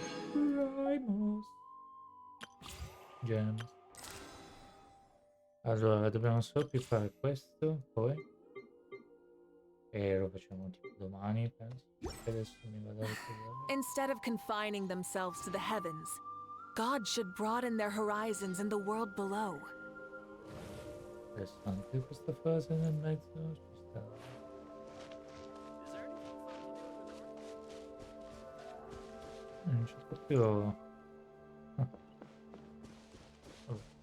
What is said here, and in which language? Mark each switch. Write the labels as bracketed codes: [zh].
[en] Primos. Gems. [it] Allora, dobbiamo solo più fare questo, poi. E lo facciamo tipo domani, penso. Adesso mi vado a ricordare. [en] Instead of confining themselves to the heavens, God should broaden their horizons in the world below. [it] Adesso anche questa frase nel mezzo ci sta. Non c'è proprio. Ah. Oh.